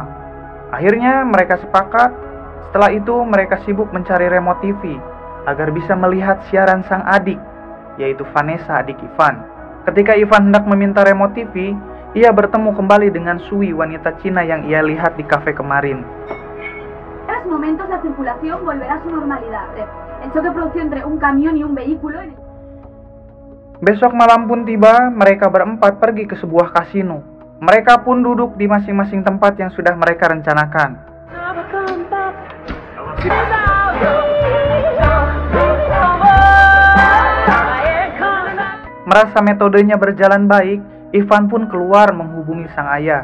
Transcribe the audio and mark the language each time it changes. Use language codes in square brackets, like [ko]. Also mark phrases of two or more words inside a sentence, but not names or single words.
[id] Akhirnya mereka sepakat. Setelah itu mereka sibuk mencari remote TV agar bisa melihat siaran sang adik, yaitu Vanessa, adik Ivan. Ketika Ivan hendak meminta remote TV, ia bertemu kembali dengan Sui, wanita Cina yang ia lihat di kafe kemarin. [es] En momentos la circulación volverá a su normalidad. El choque producido entre un camión y un vehículo. [id] Besok malam pun tiba, mereka berempat pergi ke sebuah kasino. Mereka pun duduk di masing-masing tempat yang sudah mereka rencanakan. Merasa metodenya berjalan baik, Ivan pun keluar menghubungi sang ayah.